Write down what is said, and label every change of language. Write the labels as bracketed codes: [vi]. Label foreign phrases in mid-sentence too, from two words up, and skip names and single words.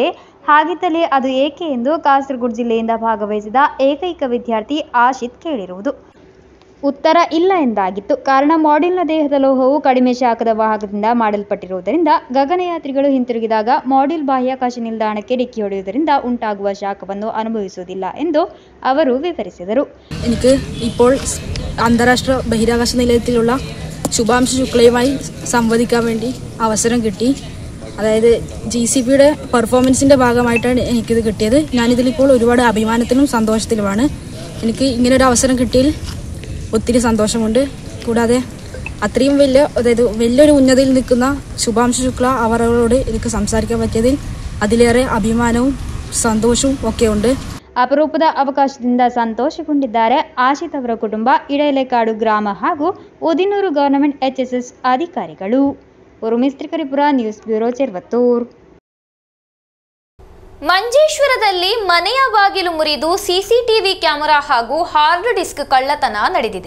[kn] ಹಾಗಿದ್ದಲ್ಲಿ ಅದು ಏಕೆ ಎಂದು ಕಾಸರಗೋಡು ಜಿಲ್ಲೆಯಿಂದ ಭಾಗವಹಿಸಿದ ಏಕೈಕ ವಿದ್ಯಾರ್ಥಿ ಆಶಿತ್ ಕೇಳಿರುವುದು. ಉತ್ತರ ಇಲ್ಲ ಎಂದಾಗಿತ್ತು. ಕಾರಣ ಮಾಡ್ಯೂಲ್ನ ದೇಹದ ಲೋಹವು ಕಡಿಮೆ ಶಾಖದ ವಾಹಕದಿಂದ ಮಾಡಲ್ಪಟ್ಟಿರುವುದರಿಂದ ಗಗನಯಾತ್ರಿಗಳು ಹಿಂತಿರುಗಿದಾಗ ಮಾಡ್ಯೂಲ್ ಬಾಹ್ಯಾಕಾಶ ನಿಲ್ದಾಣಕ್ಕೆ ಡಿಕ್ಕಿ ಹೊಡೆಯುವುದರಿಂದ ಉಂಟಾಗುವ ಶಾಖವನ್ನು ಅನುಭವಿಸುವುದಿಲ್ಲ ಎಂದು ಅವರು വിവരിಸಿದರು. [ml] എനിക്ക് ഇപ്പോൾ അന്താരാഷ്ട്ര ബഹിരാകാശ നിലയത്തിലുള്ള ശുഭാംശു ശുക്ലയുമായി സംവദിക്കാൻ വേണ്ടി അവസരം കിട്ടി. അതായത് GCPയുടെ പെർഫോമൻസിൻ്റെ ഭാഗമായിട്ടാണ് എനിക്കിത് കിട്ടിയത്. ഞാനിതിലിപ്പോൾ ഒരുപാട് അഭിമാനത്തിലും സന്തോഷത്തിലുമാണ്. എനിക്ക് ഇങ്ങനൊരു അവസരം കിട്ടിയതിൽ ഒത്തിരി സന്തോഷമുണ്ട്. കൂടാതെ അത്രയും വലിയൊരു ഉന്നതിയിൽ നിൽക്കുന്ന ശുഭാംശു ശുക്ല അവരോട് എനിക്ക് സംസാരിക്കാൻ പറ്റിയതിൽ അതിലേറെ അഭിമാനവും ಸಂತೋಷವೂ ഒക്കെ ഉണ്ട്. [kn] ಅಪರೂಪದ ಅವಕಾಶದಿಂದ ಸಂತೋಷಗೊಂಡಿದ್ದಾರೆ ಆಶಿತ್ ಅವರ ಕುಟುಂಬ, ಇಡೈಲೆಕ್ಕಾಡು ಗ್ರಾಮ ಹಾಗೂ ಉದಿನೂರು ಗವರ್ನಮೆಂಟ್ HSS ಅಧಿಕಾರಿಗಳು. ತ್ರಿಕರಿಪುರ ನ್ಯೂಸ್ ಬ್ಯೂರೋ ಚೆರ್ವತ್ತೂರು. ಮಂಜೇಶ್ವರದಲ್ಲಿ ಮನೆಯ ಬಾಗಿಲು ಮುರಿದು [en] CCTV camera [kn] ಹಾಗೂ [en] hard disk [kn] ಕಳ್ಳತನ ನಡೆದಿದೆ.